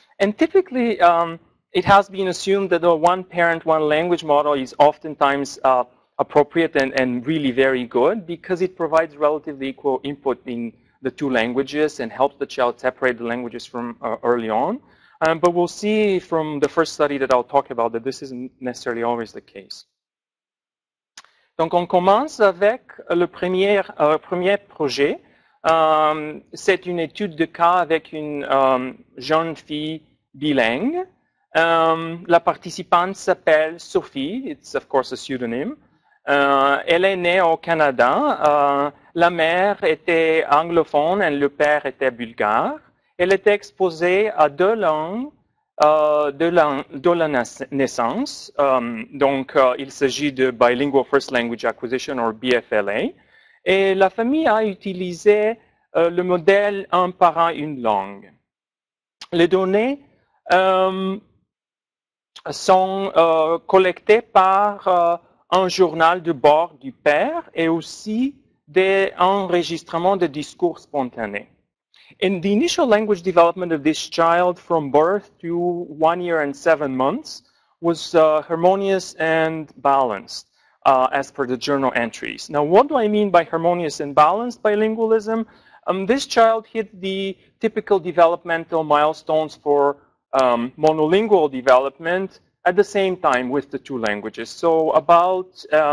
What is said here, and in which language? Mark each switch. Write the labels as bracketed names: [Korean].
[English] And typically, it has been assumed that the one parent, one language model is oftentimes appropriate and really very good because it provides relatively equal input in the two languages and helps the child separate the languages from early on. But we'll see from the first study that I'll talk about that this isn't necessarily always the case. [French] Donc on commence avec le premier projet. C'est une étude de cas avec une jeune fille bilingue. La participante s'appelle Sophie. [English] It's of course a pseudonym. [French] Elle est née au Canada. La mère était anglophone et le père était bulgare. Elle était exposée à deux langues de la naissance. Donc, il s'agit de Bilingual First Language Acquisition, ou BFLA. Et la famille a utilisé le modèle un parent, une langue. Les données sont collectées par un journal de bord du père et aussi des enregistrements de discours spontanés. [English] In the initial language development of this child from birth to 1 year and 7 months was harmonious and balanced as per the journal entries. Now, what do I mean by harmonious and balanced bilingualism? This child hit the typical developmental milestones for monolingual development at the same time with the two languages. So about